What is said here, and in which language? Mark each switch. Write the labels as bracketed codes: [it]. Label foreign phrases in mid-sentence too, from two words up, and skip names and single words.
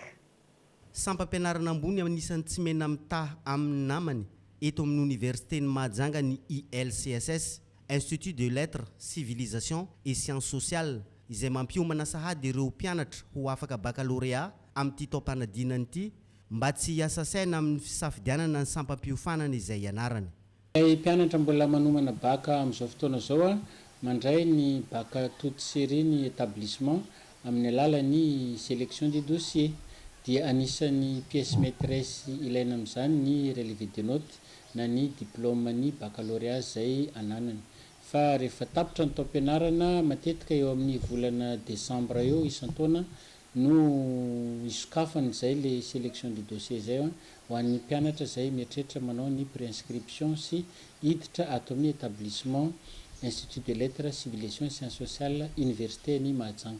[mg] Sampam-pianarana ambony anisan'ny tsy mena mitaha amin'ny namany eto amin'ny Université ny Mahajanga ny ILCSS, Institut de Lettres, Civilisation et Sciences Sociales, izay mampiomana sahady ireo mpianatra ho afaka baccalauréat amin'ity taom-panadinana ity mba tsy hiasa saina amin'ny fisafidianana ny sampam-piofanana izay ianarany. Mpianatra mbola manomana baka amin'izao fotoana zao mandray ny baka [fr] toute série [mg] ny établissement amin'ny alalan'ny [fr] sélection des dossiers [mg] dia anisan'ny [fr] pièce maîtresse [mg] ilaina amin'izany ny [fr] relevé de notes [mg] na ny diplôme ny baccalauréat zay ananany. Fa rehefa tapitra ny taom-pianarana matetika eo amin'ny volana décembre eo isan-taona no isokafana zay le [fr] sélection du dossier [mg] zay ho an'ny mpianatra zay mieritreritra manao ny préinscription sy hiditra ato amin'ny établissement Institut de Lettres, Civilisation et Sciences Sociales, Université ny Mahajanga.